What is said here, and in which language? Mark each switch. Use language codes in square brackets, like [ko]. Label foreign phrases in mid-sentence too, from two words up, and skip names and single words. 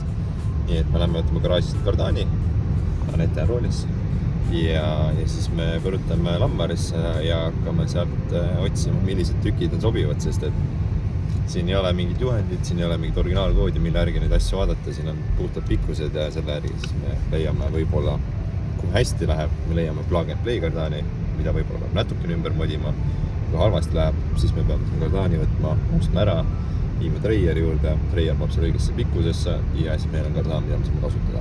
[et] Nii et me lähme võtame garaažist kardani, Anette on roolis ja siis me põrutame lammarisse ja hakkame sealt otsima, millised tükid on sobivad, sest et siin ei ole mingit juhendit, siin ei ole mingit originaalkoodi, mille järgi neid asju vaadata, siin on puhtad pikkused ja selle järgi siis me leiame võib-olla, kui hästi läheb, me leiame [en] plug and play [et] kardani, mida võib-olla peab natukene ümber modima. Kui halvasti läheb, siis me peame selle kardani võtma, ostma ära, viime treieri juurde, treier peab selle õigesse pikkusesse ja siis meil on kardaan, mida me saame kasutada.